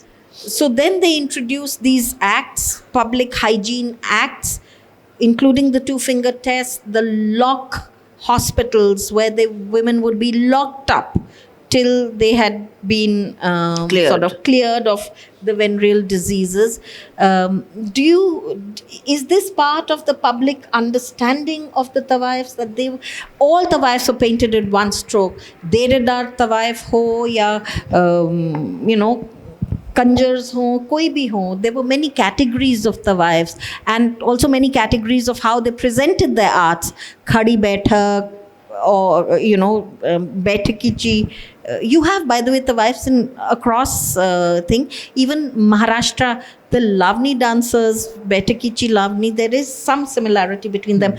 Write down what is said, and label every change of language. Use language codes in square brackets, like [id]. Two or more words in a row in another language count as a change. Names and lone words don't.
[en] So then they introduced these acts, public hygiene acts, including the 2-finger test, the lock hospitals where the women would be locked up till they had been sort of cleared of the venereal diseases. Is this part of the public understanding of the Tawaifs, that all Tawaifs were painted in one stroke? [hi] डेरेदार तवायफ़ हो या, कंजर्स हो, कोई भी हो. [en] There were many categories of Tawaifs, and also many categories of how they presented their arts. Khadi Baithak, or Baithakichi. You have, by the way, Tawaifs in across thing. Even Maharashtra, the Lavani dancers, Baithakichi, Lavani, there is some similarity between them.